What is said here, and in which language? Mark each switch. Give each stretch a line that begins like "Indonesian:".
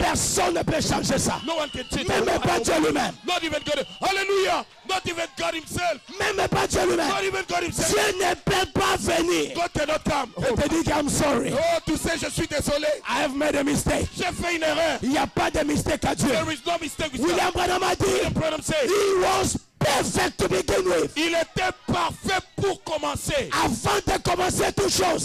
French: Personne ne peut changer ça.
English: No one can change
French: Même
English: it.
French: pas Dieu lui-même.
English: Not even God. Hallelujah. Not even God himself.
French: Même pas Dieu lui-même.
English: Not even God himself.
French: Dieu ne peut pas venir.
English: God cannot come.
French: Je te dis
English: I'm sorry.
French: Oh, tu sais, je suis désolé.
English: I have made a mistake.
French: J'ai fait une erreur. Il n'y a pas de mistake à Dieu.
English: There is no mistake with William God.
French: Branham a dit,
English: William Branham said, he was perfect to begin with.
French: il était parfait pour commencer. Avant de commencer toute chose,